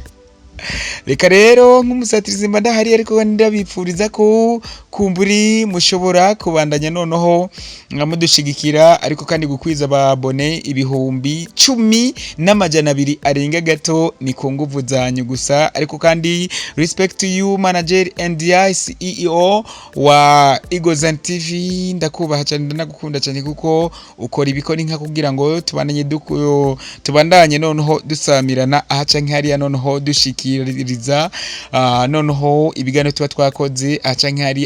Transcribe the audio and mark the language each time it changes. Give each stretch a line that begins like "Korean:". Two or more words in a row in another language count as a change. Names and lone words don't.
Rundi: Reka rero nk'umusatirizi mba ndahari, ariko ndabipfuriza ko kumburi mushobora kubandanya noneho mudushigikira, ariko kandi gukwiza ababone ibihumbi 10,200 arenga gato ni ku nguvu zanyu gusa. Ariko kandi
English: respect to you manager
Rundi: NDI CEO wa Igozan TV, ndakubaha cyane ndanagukunda cyane kuko ukora ibikoni nka kugira ngo tubandanye noneho dusamirana aha canke hariya noneho dushikiriza noneho ibiganiro tuba twakoze aha canke hariya.